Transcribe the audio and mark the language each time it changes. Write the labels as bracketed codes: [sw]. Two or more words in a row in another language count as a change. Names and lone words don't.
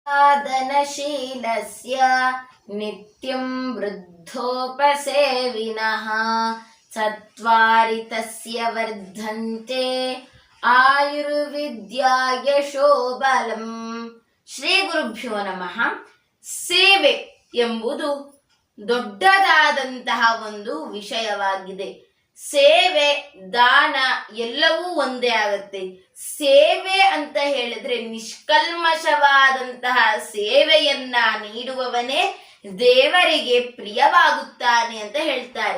[sa] साधनशीलस्य नित्यं वृद्धोपसेविनः चत्वारि तस्य वर्धन्ते ಆಯುರ್ವಿದ್ಯಾಯಶೋ ಬಲಂ. ಶ್ರೀ ಗುರುಭ್ಯೋ ನಮಃ. [kn] ಸೇವೆ ಎಂಬುದು ದೊಡ್ಡದಾದಂತಹ ಒಂದು ವಿಷಯವಾಗಿದೆ. ಸೇವೆ, ದಾನ ಎಲ್ಲವೂ ಒಂದೇ ಆಗುತ್ತೆ. ಸೇವೆ ಅಂತ ಹೇಳಿದ್ರೆ ನಿಷ್ಕಲ್ಮಶವಾದಂತಹ ಸೇವೆಯನ್ನ ನೀಡುವವನೇ ದೇವರಿಗೆ ಪ್ರಿಯವಾಗುತ್ತಾನೆ ಅಂತ ಹೇಳ್ತಾರೆ.